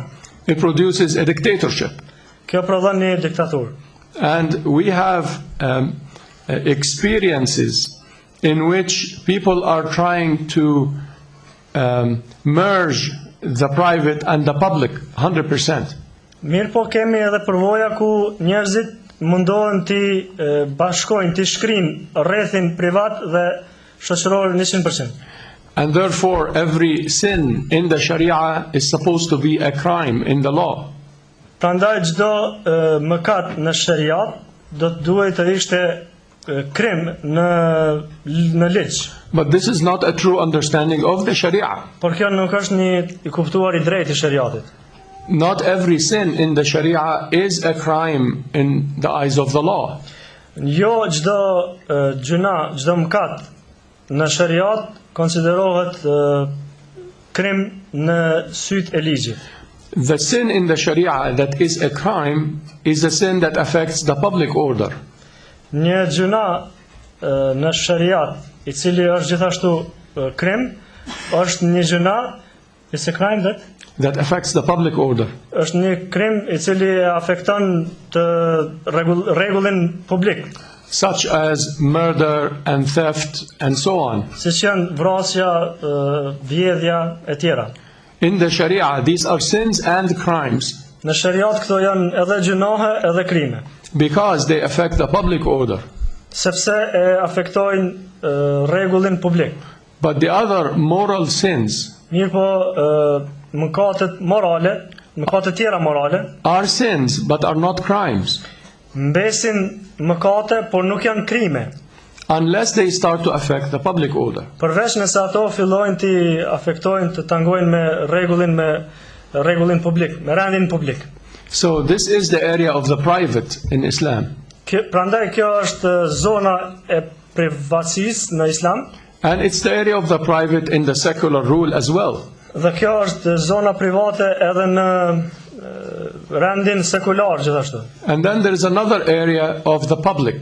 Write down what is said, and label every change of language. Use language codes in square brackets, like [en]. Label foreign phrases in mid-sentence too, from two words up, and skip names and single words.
[en] it produces a dictatorship. [sq] Kjo prodhon një diktaturë. [en] And we have experiences in which people are trying to merge the private and the public 100%. [sq] Mirë po kemi edhe përvoja ku njerëzit mundohen të bashkojnë, të shkrijnë rrethin privat dhe shoqëror 100%. [en] And therefore every sin in the Sharia is supposed to be a crime in the law. [sq] Prandaj çdo mëkat në shariat do të duhet të ishte krim në ligj. [en] But this is not a true understanding of the Sharia. [sq] Por kjo nuk është një i kuptuar i drejtë i shariatit. [en] Not every sin in the Sharia is a crime in the eyes of the law. [sq] Jo çdo gjuna, çdo mëkat në shariat konsiderohet krim në sytë e ligjit. [en] The sin in the Sharia that is a crime is a sin that affects the public order. [sq] Një gjuna në shariat i cili është gjithashtu krim, është një gjuna [en] is a crime that affects the public order. [sq] Është një krim i cili afekton të rregullin publik. [en] Such as murder and theft and so on. [sq] Siç janë vrasja, vjedhja e tjera. [en] In the Sharia, these are sins and crimes. [sq] Në shariat këto janë edhe gjunohe edhe krime. [en] Because they affect the public order. [sq] Sepse e afektojnë rregullin publik. [en] But the other moral sins [sq] Mirë po mëkatet morale, mëkatet tjera morale, [en] are sins but are not crimes. [sq] Mbesin mëkate, por nuk janë krime. [en] Unless they start to affect the public order. [sq] Përveç nëse ato fillojnë të afektojnë, të tangojnë me rregullin publik, me rendin publik. [en] So this is the area of the private in Islam. [sq] Prandaj kjo është zona e privatësisë në Islam. [en] And it's the area of the private in the secular rule as well. [sq] Dhe kjo është zona private edhe në rendin sekular gjithashtu. [en] And then there is another area of the public.